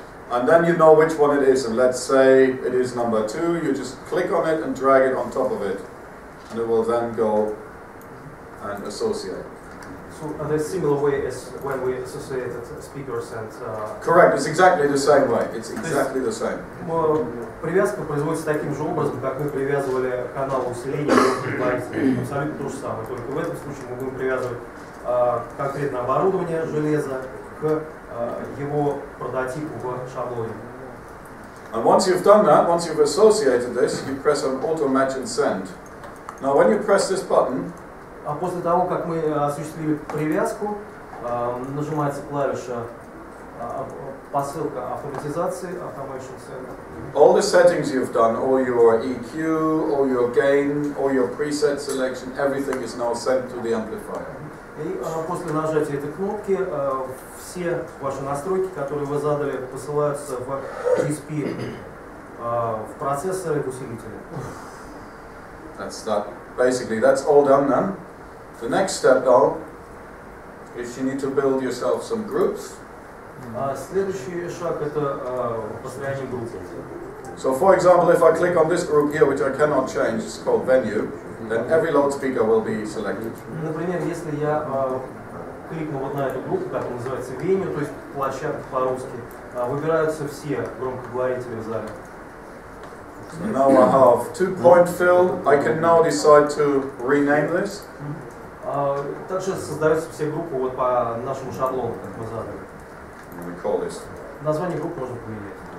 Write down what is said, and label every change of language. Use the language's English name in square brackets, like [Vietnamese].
[English] And then you know which one it is, and let's say it is number 2, you just click on it and drag it on top of it. And it will then go and associate. So the similar way as when we associated speakers and... Correct, it's exactly the same way. It's exactly the same. [Russian] Привязка производится таким же образом, как мы привязывали канал усиления. Абсолютно то же самое. Только в этом случае мы будем привязывать конкретное оборудование железа к его прототипу в шаблоне. [English] And once you've done that, once you've associated this, you press on auto match and send. Now when you press this button, [Russian] А после того, как мы осуществили привязку, нажимается клавиша посылка автоматизации, [English] automation center. All the settings you've done, all your EQ, all your gain, all your preset selection, everything is now sent to the amplifier. [Russian] И после нажатия этой кнопки все ваши настройки, которые вы задали, посылаются в DSP, в процессоры и усилители. [English] That's that. Basically, that's all done then. The next step now is you need to build yourself some groups. [Russian] Следующий шаг это построение групп. [English] So, for example, if I click on this group here, which I cannot change, it's called venue, then every loudspeaker will be selected. [Russian] Например, если я кликну вот на эту группу, которая называется venue, то есть площадка по-русски, выбираются все громкоговорители в зале. [English] So now I have 2-point fill. I can now decide to rename this. [Russian] Также создаются все группы вот по нашему шаблону, как мы задали. [English] We call this [Russian] Название групп можно поменять.